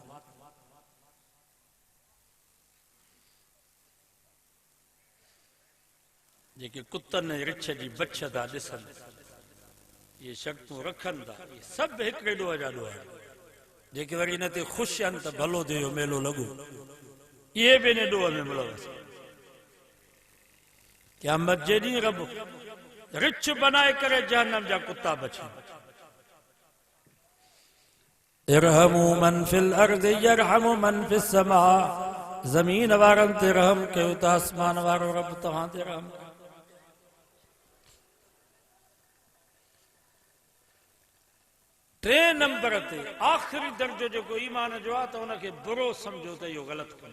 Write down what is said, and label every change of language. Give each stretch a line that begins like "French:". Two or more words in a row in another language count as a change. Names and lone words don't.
Sindhi: जेके कुतनि ऐं रिछ जी बछ था ॾिसनि, इहे शर्तूं रखनि था, इहे सभु हिकिड़े ॾोह जा ॾोह आहिनि। जेके वरी इन ते ख़ुशि आहिनि त भलो थियो मेलो लॻो, इहे बि इन ॾोह में मुलवस। क़यामत जे ॾींहुं रब रिछ बनाए करे जहन्नम जा कुता बची।
Arabic: ارحموا من في الأرض يرحمكم من في السماء,
Sindhi: ज़मीन वारनि ते रहम कयो त आसमान वारो रब तव्हां ते रहम। टे नंबर ते आख़िरी दर्जो जेको ईमान जो आहे त उनखे बुरो सम्झो त इहो ग़लति कमु।